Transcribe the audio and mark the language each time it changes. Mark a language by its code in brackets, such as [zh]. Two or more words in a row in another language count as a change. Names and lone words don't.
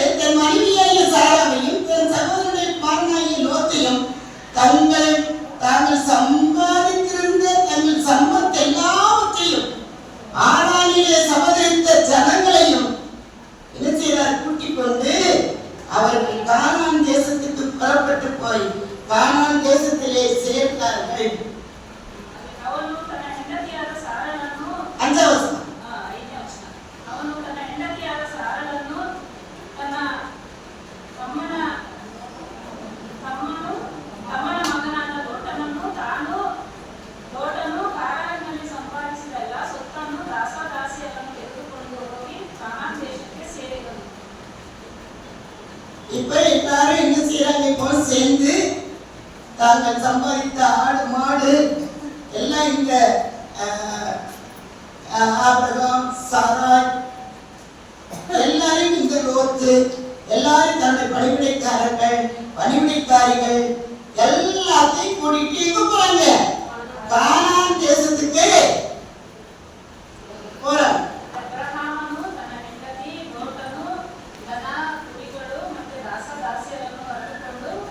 [ta] தன் மனைவியாகிய சாராவையும் தன் சகோதரனுடைய குமாரனாகிய லோத்தையும் தாங்கள் சம்பாதித்திருந்த தங்கள் சம்பத் எல்லாவற்றையும் ஆரானிலே சபதரித்த ஜனங்களையும் என்ன செய்யறார்? கூட்டிக் கொண்டு அவர்கள் கானான் தேசத்துக்கு புறப்பட்டு போய் கானான் தேசத்திலே சேர்ந்தார்கள். [kn] ಅವನು ತನ್ನ ಹೆಂಡತಿಯಾದ ಸಾರಳನ್ನು, [ta] அஞ்சாம் வசனம். [kn] ಐದನೇ ವಚನ, ಅವನು ತನ್ನ ಹೆಂಡತಿಯಾದ ಸಾರಳನ್ನು ತನ್ನ ತಮ್ಮನ ಮಗನಾದ ಲೋಟನನ್ನು, ಲೋಟನು ಕಾರಾನಿನಲ್ಲಿ ಸಂಪಾದಿಸಿದ ಎಲ್ಲ ಸೊತ್ತನ್ನು, ದಾಸದಾಸಿಯರನ್ನು ತೆಗೆದುಕೊಂಡು ಹೋಗಿ ಕಾನಾನ್ ದೇಶಕ್ಕೆ ಸೇರಿದನು. [ta] இப்ப எல்லாரும் என்ன செய்யறாங்க? இப்போ சேர்ந்து தாங்கள் சம்பாதித்த ஆடு மாடு எல்லாம் இந்த ஆபிரகாம், சாராய் எல்லாரும், இந்த லோத்து எல்லாரும் தன்னுடைய பணிவிடைக்காரிகள் எல்லாத்தையும் கூட்டிட்டு எங்க போறாங்க? கானான் தேசத்துக்கு போறாங்க. [kn] ಅಬ್ರಹಾಮನು ತನ್ನ ಹೆಂಡತಿ ಲೋಟನು ದನ ಕುರಿಗಳು ಮತ್ತು ದಾಸದಾಸಿಯರನ್ನು ಹೊರಟುಕೊಂಡು